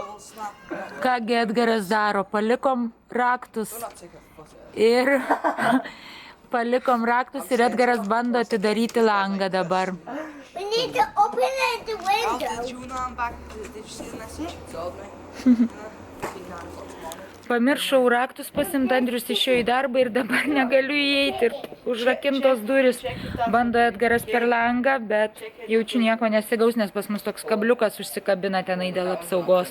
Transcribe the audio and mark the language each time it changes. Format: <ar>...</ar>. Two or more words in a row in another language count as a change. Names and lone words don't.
<lt>Kągi Edgaras daro, palikom raktus ir Edgaras bando atidaryti langą dabar.</lt> <en>We need to open the window.</en> <lt>Pamiršau raktus pasiimti, Andrius išėjo į darbą ir dabar negaliu įeiti ir užrakintos duris. Bando Edgaras per langą, bet jaučiu nieko nesigaus, nes pas mus toks kabliukas užsikabina tenai dėl apsaugos.</lt>